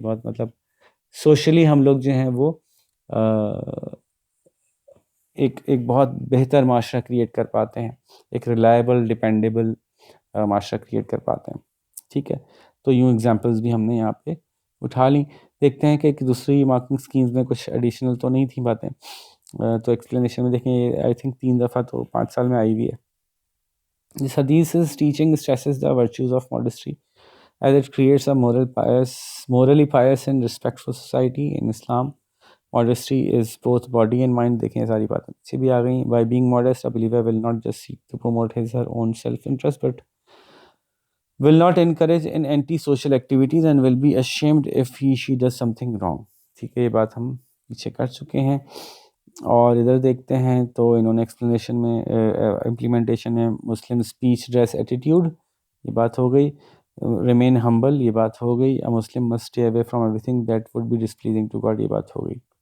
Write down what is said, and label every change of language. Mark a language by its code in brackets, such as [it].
[ur] بہت مطلب سوشلی ہم لوگ جو ہیں وہ ایک بہت بہتر معاشرہ کریٹ کر پاتے ہیں، ایک ریلائبل ڈیپینڈیبل معاشرہ کریٹ کر پاتے ہیں. ٹھیک ہے. تو یوں ایگزامپلس بھی ہم نے یہاں پہ اٹھا لیں. دیکھتے ہیں کہ دوسری مارکنگ اسکیمز میں کچھ ایڈیشنل تو نہیں تھیں باتیں. تو ایکسپلینیشن میں دیکھیں [en] I think [ur] 3 دفعہ تو 5 سال میں آئی ہوئی ہے. [en] This hadith is teaching stresses the virtues of modesty as it creates a morally pious and respectful society. In Islam, modesty is both body and mind. [ur] دیکھیں ساری باتیں پیچھے بھی آ گئیں. [en] By being modest, a believer will not just seek to promote his or her own self-interest, but will not encourage in anti-social activities and will be ashamed if she does something wrong. [ur] ٹھیک ہے، یہ بات ہم پیچھے کر چکے ہیں. اور ادھر دیکھتے ہیں تو انہوں نے ایکسپلینیشن میں امپلیمنٹیشن میں مسلم اسپیچ ڈریس ایٹیٹیوڈ، یہ بات ہو گئی. [en] remain humble, [ur] یہ بات ہو گئی. [en] Muslim must stay away from everything that would be displeasing to God, یہ بات ہو گئی.